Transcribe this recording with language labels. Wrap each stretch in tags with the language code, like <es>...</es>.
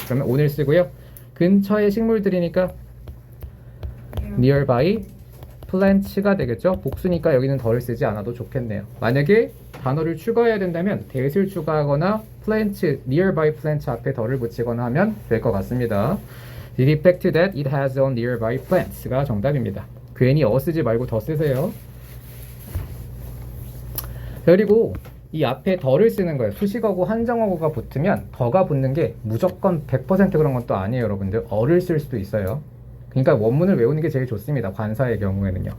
<ko>그러면 on을 쓰고요. 근처의 식물들이니까 nearby plant가 되겠죠. 복수니까 여기는 덜을 쓰지 않아도 좋겠네요. 만약에 단어를 추가해야 된다면 that을 추가하거나 plant, nearby plant 앞에 덜을 붙이거나 하면 될 것 같습니다.</ko> <en>The effect that it has on nearby plants가</en> <ko>정답입니다. 괜히 쓰지 말고 더 쓰세요. 그리고 이 앞에 덜을 쓰는 거예요. 수식어고 한정어고가 붙으면 더가 붙는 게 무조건 100% 그런 건 또 아니에요, 여러분들. 어를 쓸 수도 있어요. 그러니까 원문을 외우는 게 제일 좋습니다. 관사의 경우에는요.</ko>